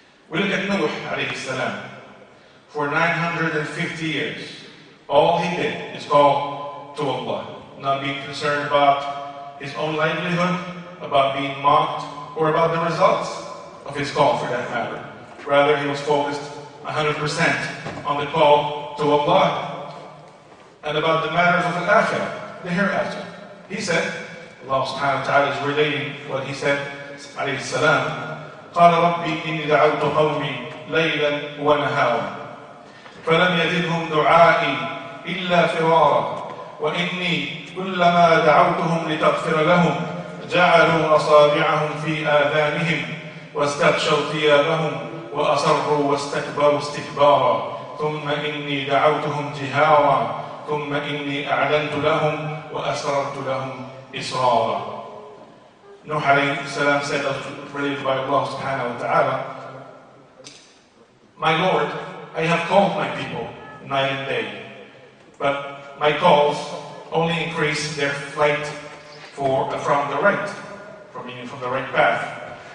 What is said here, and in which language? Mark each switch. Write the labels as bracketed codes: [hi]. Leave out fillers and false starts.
[en] We look at Nuh alayhi salam. For 950 years, all he did is call to Allah, not being concerned about his own livelihood, about being mocked, or about the results of his call for that matter. Rather, he was focused 100% on the call to Allah and about the matters of al-akhirah, the hereafter. He said, Allah subhanahu wa ta'ala is relating what he said, alayhi salam, [ar] قال ربي إني دعوت قومي ليلا ونهارا فلم يزدهم دعائي إلا فرارا وإني كلما دعوتهم لتغفر لهم جعلوا أصابعهم في آذانهم واستغشوا ثيابهم وأصروا واستكبروا استكبارا ثم إني دعوتهم جهارا ثم إني أعلنت لهم وأسررت لهم إسرارا. [en] Nuh alayhi salam said, related by Allah subhanahu wa ta'ala, My Lord, I have called my people night and day, but my calls only increase their flight from the right, from the right path.